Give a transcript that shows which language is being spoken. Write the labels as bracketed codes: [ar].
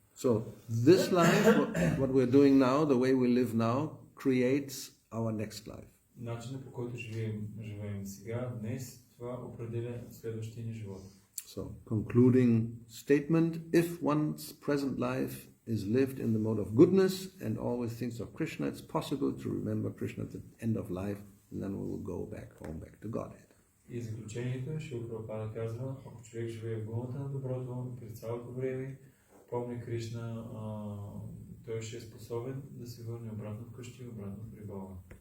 [en] So this life, what we're doing now, the way we live now, creates our next life. [bg] Начинът, по който живеем сега, днес, това определя следващия ни живот. [en] So, concluding statement, if one's present life is lived in the mode of goodness and always thinks of Krishna, it's possible to remember Krishna at the end of life, and then we will go back home, back to Godhead. [bg] И заключението, Шрила Прабхупада казва, ако човек живее в гълната на доброто, през цялото време, помни Кришна, той ще е способен да се върне обратно вкъщи, обратно при Бога.